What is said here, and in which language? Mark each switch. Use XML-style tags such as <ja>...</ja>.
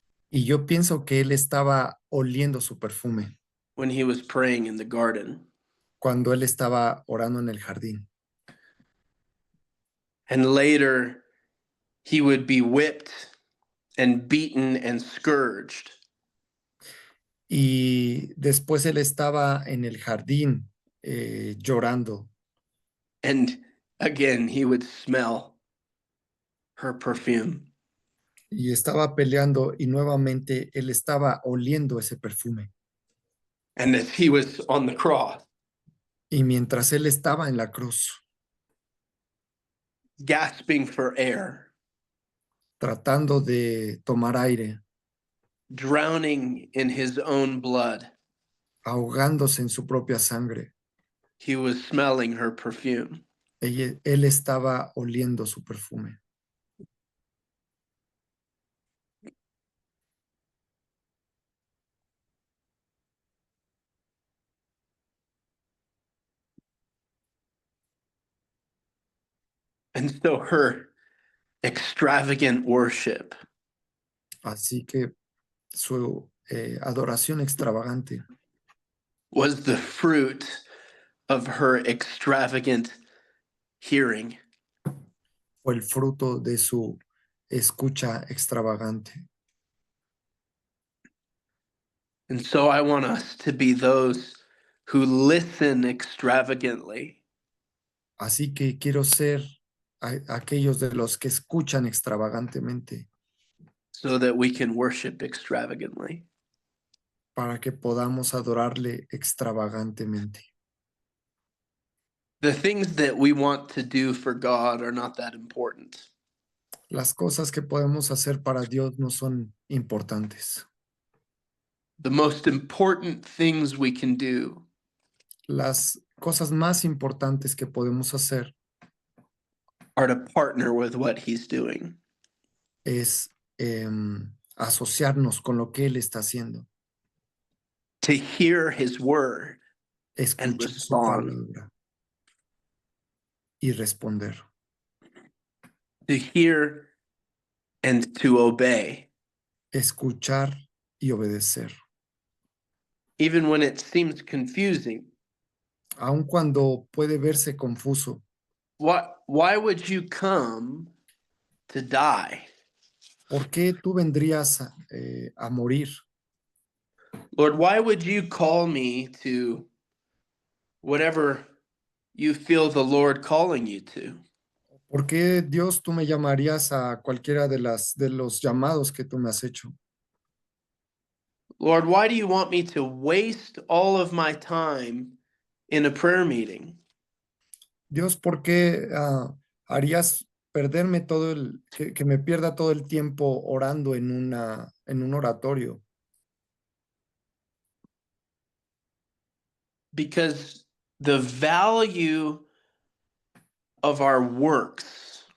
<es>Y yo pienso que él estaba oliendo su perfume</es> <en>when he was praying in the garden.</en> <es>cuando él estaba orando en el jardín.</es> <en>And later, he would be whipped and beaten and scourged.</en> <es>Y después él estaba en el jardín llorando.</es> <en>And again, he would smell her perfume.</en> <es>Y estaba peleando y nuevamente él estaba oliendo ese perfume.</es> <en>And as he was on the cross,</en> <es>Y mientras él estaba en la cruz,</es> <en>gasping for air,</en> <es>tratando de tomar aire,</es> <en>drowning in his own blood,</en> <es>ahogándose en su propia sangre,</es> <en>he was smelling her perfume.</en> <es>él estaba oliendo su perfume.</es> <en>And so her extravagant worship</en> <es>Así que su adoración extravagante</es> <en>was the fruit of her extravagant hearing.</en> <es>fue el fruto de su escucha extravagante.</es> <en>And so I want us to be those who listen extravagantly</en> <es>Así que quiero ser aquellos de los que escuchan extravagantemente</es> <en>so that we can worship extravagantly.</en> <es>para que podamos adorarle extravagantemente.</es> <en>The things that we want to do for God are not that important.</en> <es>Las cosas que podemos hacer para Dios no son importantes.</es> <en>The most important things we can do</en> <es>Las cosas más importantes que podemos hacer</es> <en>are to partner with what He's doing.</en> <es>es asociarnos con lo que Él está haciendo,</es> <en>To hear His word and</en> <es>escuchar su</es> <en>respond.</en> <es>palabra y responder,</es> <en>To hear and to obey.</en> <es>escuchar y obedecer.</es> <en>Even when it seems confusing.</en> <es>Aun cuando puede verse confuso,</es> <en>Why would you come to die?</en> <es>¿por qué tú vendrías a morir?</es> <en>Lord, why would you call me to whatever you feel the Lord calling you to?</en> <es>¿Por qué Dios tú me llamarías a cualquiera de los llamados que tú me has hecho?</es> <en>Lord, why do you want me to waste all of my time in a prayer meeting?</en> <es>Dios, ¿por qué harías perderme que me pierda todo el tiempo orando en un oratorio?</es> <en>Because the value of our works</en>